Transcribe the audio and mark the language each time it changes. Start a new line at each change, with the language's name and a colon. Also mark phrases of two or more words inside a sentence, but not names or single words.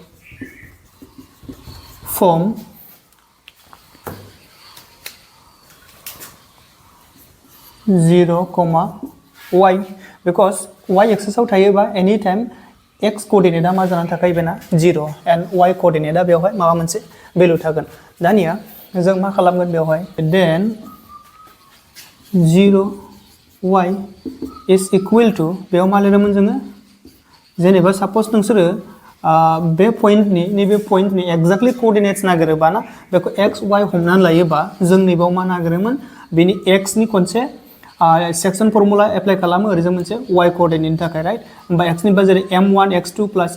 English: form 0, y because y axis
Bodo: आव थायोबा anytime x कोऑर्डिनेटआ मा जानानै थाखायो बेना 0 एन्ड y कोऑर्डिनेटआ बेवहाय माबा मोनसे भेलु थागोन दानिया जों मा खालामगोन बेवहाय देन
English: 0y is equal to
Bodo: बेयाव मा लिरदोंमोन जोङो जेनेबा साप'ज नोंसोरो बे पॉइंटनि नैबे पॉइंटनि
English: exactly coordinates
Bodo: नागिरोबा ना बेखौ x y हमनानै लायोबा जों नैबाव मा नागिरोमोन बेनि x नि खनसे
English: section formula apply
Bodo: खालामो ओरैजों मोनसे y कोऑर्डिनेटनि थाखाय राइट होमबा x निबा जेरै
English: m1 x2 plus